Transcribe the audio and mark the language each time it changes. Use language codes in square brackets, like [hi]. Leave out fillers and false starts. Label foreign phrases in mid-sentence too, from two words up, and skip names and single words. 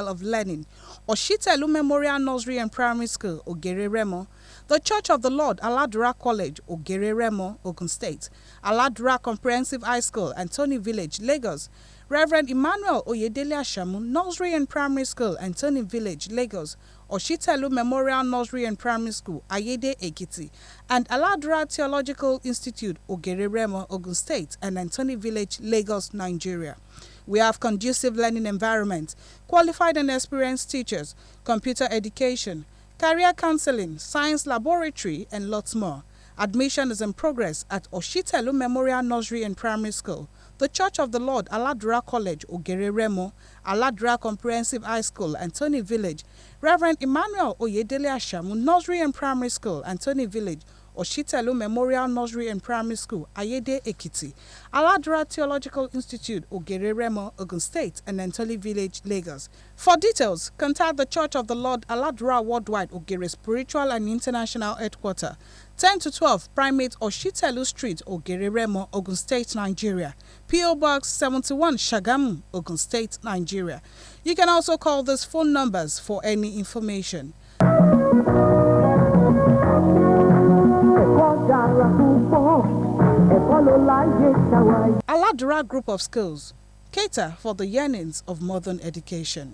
[en] of learning, Oshitelu Memorial Nursery and Primary School, Ogere Remo, the Church of the Lord, Aladura College, Ogere Remo, Ogun State, Aladura Comprehensive High School, Antony Village, Lagos, Reverend Emmanuel Oyedele Ashamu, Nursery and Primary School, Antony Village, Lagos, Oshitelu Memorial Nursery and Primary School, Ayede Ekiti, and Aladura Theological Institute, Ogere Remo, Ogun State, and Antony Village, Lagos, Nigeria. We have conducive learning environment, qualified and experienced teachers, computer education, career counseling, science laboratory, and lots more. Admission is in progress at Oshitelu Memorial Nursery and Primary School, the Church of the Lord, Aladura College, Ogere Remo, Aladura Comprehensive High School, Antony Village, Reverend Emmanuel Oyedele Ashamu, Nursery and Primary School, Antony Village, Oshitelu Memorial Nursery and Primary School, Ayede Ekiti, Aladura Theological Institute, Ogere Remo, Ogun State, and Antony Village, Lagos. For details, contact the Church of the Lord, Aladura Worldwide, Ogere Spiritual and International Headquarters, 10 to 12 Primate Oshitelu Street, Ogere Remo, Ogun State, Nigeria. P.O. Box 71, Shagamu, Ogun State, Nigeria. You can also call these phone numbers for any information. Aladura Group of Schools cater for the yearnings of modern education.